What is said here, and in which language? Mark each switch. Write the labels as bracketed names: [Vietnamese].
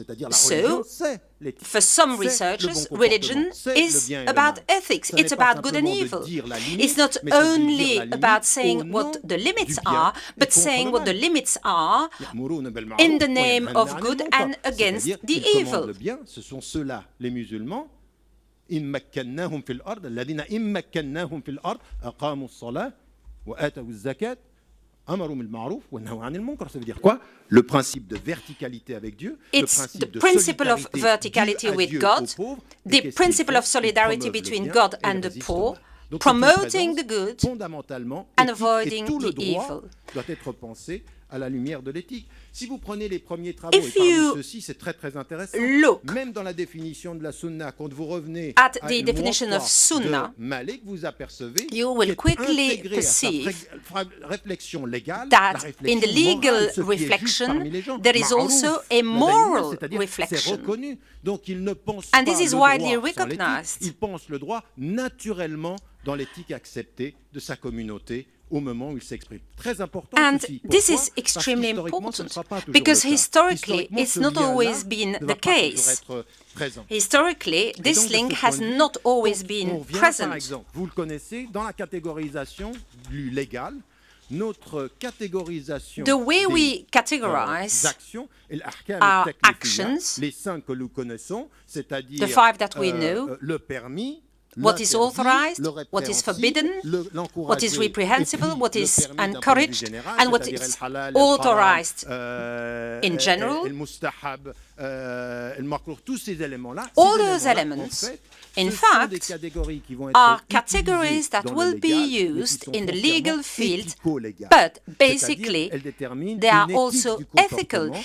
[English] So, for some researchers, religion is about ethics. It's about good and evil. It's not only about saying what the limits are, but saying what the limits are in the name of good and against the evil. [Arabic] إن مكناهم في الأرض الذين إن مكناهم في الأرض أقاموا الصلاة وآتوا الزكاة أمروا بالمعروف ونهوا عن المنكر. [French] Ça veut dire quoi? Le principe de verticalité avec Dieu, le principe de [English] principle of verticality with God, the principle of solidarity between God and the poor, promoting the good and avoiding the evil. [French] Doit être pensé à la lumière de l'éthique. Si vous prenez les premiers travaux, et parmi ceux-ci, c'est très très intéressant. Même dans la définition de la sunna, quand vous revenez [English] at the definition of sunnah, [French] Malik, vous apercevez [English] you will quickly perceive [French] réflexion légale, [English] that in the legal reflection, there is also a moral reflection. And this is widely recognized. [French] Il pense le droit naturellement dans l'éthique acceptée de sa communauté au moment où il s'exprime. Très important. [English] And this is extremely important because historically it's not always been the case. Historically, this link has not always been present. [French] Par exemple, vous le connaissez, dans la catégorisation du légal, notre catégorisation [English] the way we categorize our actions, [French] les 5 que nous connaissons, c'est-à-dire [English] the 5 that we know, [French] le permis, [English] what is authorized, what is forbidden, what is reprehensible, what is encouraged, and what is authorized in general. All those elements, in fact, are categories that will be used in the legal field, but basically they are also ethical.